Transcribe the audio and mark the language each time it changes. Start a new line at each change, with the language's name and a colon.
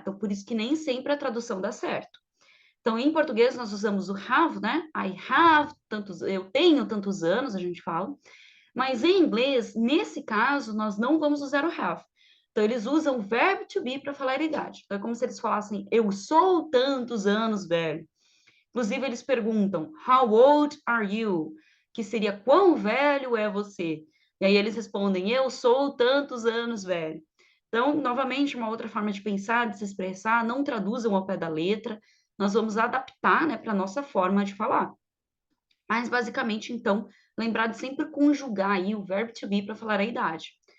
Portuguese: Então, por isso que nem sempre a tradução dá certo. Então, em português, nós usamos o have, né?
English: I have
Portuguese: tantos, eu tenho tantos anos, a gente fala. Mas em inglês, nesse caso, nós não vamos usar o have. Então, eles usam o verbo to be para falar a idade. Então, é como se eles falassem, eu sou tantos anos velho. Inclusive, eles perguntam,
English: how old are you?
Portuguese: Que seria, quão velho é você? E aí eles respondem, eu sou tantos anos velho. Então, novamente, uma outra forma de pensar, de se expressar, não traduzam ao pé da letra, nós vamos adaptar, né, para a nossa forma de falar. Mas, basicamente, então, lembrar de sempre conjugar aí o verbo to be para falar a idade.